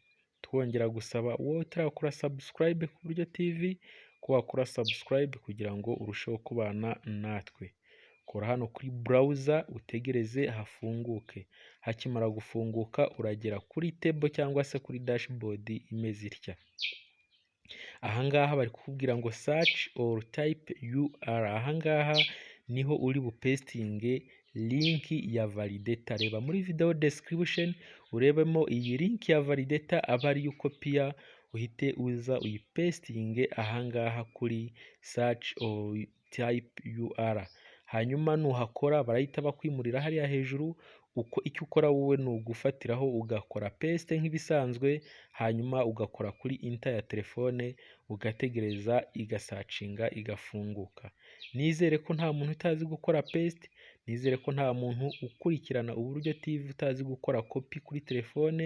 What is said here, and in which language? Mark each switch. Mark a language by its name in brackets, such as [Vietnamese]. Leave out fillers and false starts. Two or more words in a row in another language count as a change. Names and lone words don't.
[Kinyarwanda] Twongera gusaba wowe utarakora subscribe ku Buryo TV ko wakora subscribe kugira ngo urusheho kubana natwe. Kora hano kuri browser utegereze hafunguke. Hakimara gufunguka uragera kuri table cyangwa se kuri dashboard imeze itya. Ahangaha bari kukubwira ngo [English] search or type URL. [Kinyarwanda] Ahangaha niho uri bupestinge link ya validator. Reba muri video description urebemo iyi link ya validator, aba ari ukopiya uhite uza uyipestinge ahangaha kuri [English] search or type URL. [Kinyarwanda] Hanyuma nuhakora barahita bakwimurira hariya hejuru. Uko icyo ukora wowe ni ugufatiraho ugakora paste nk'ibisanzwe, hanyuma ugakora kuri enter ya telefone ugategereza igasacinga igafunguka. Nizere ko nta muntu utazi gukora paste, nizere ko nta muntu ukurikirana Uburyo TV utazi gukora copy kuri telefone.